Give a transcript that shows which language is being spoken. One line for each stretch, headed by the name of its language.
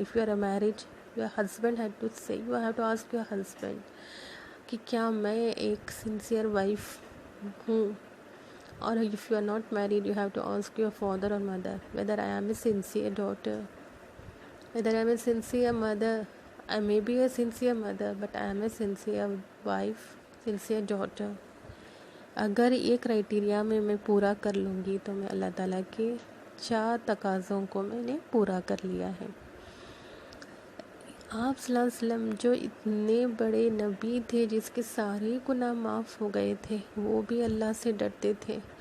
English: if you are a marriage, your husband had to say, you have to ask your husband
Hindi: कि क्या मैं एक सिंसियर वाइफ हूँ।
English: और if you are not married, you have to ask your father और mother whether I am a sincere daughter, whether I am a sincere mother. I may be a sincere mother, but I am a sincere wife, sincere daughter.
Hindi: अगर ये criteria में मैं पूरा कर लूँगी तो मैं अल्लाह ताला के 4 तकाज़ों को मैंने पूरा कर लिया है। आप सल्लल्लाहु अलैहि वसल्लम जो इतने बड़े नबी थे जिसके सारे गुनाह माफ़ हो गए थे, वो भी अल्लाह से डरते थे।